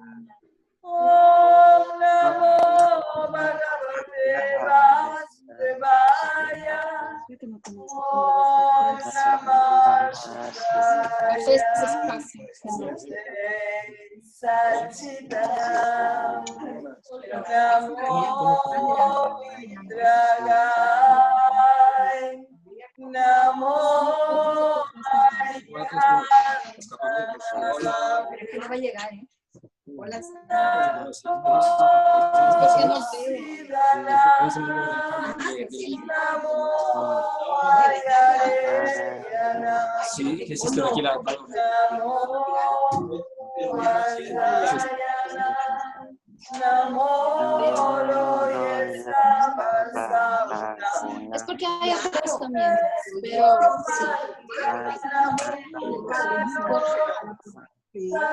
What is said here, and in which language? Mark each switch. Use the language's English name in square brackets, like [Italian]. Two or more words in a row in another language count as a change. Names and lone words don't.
[Sanskrit] ॐ नमो भगवते वासुदेवाय ॐ नमः शिवाय सच्चिदानं नमो विद्रगाय नमो अरिहन्तन [Spanish] Hola. Sí, ¿qué es esto de aquí? Es porque hay atrás también, pero sí.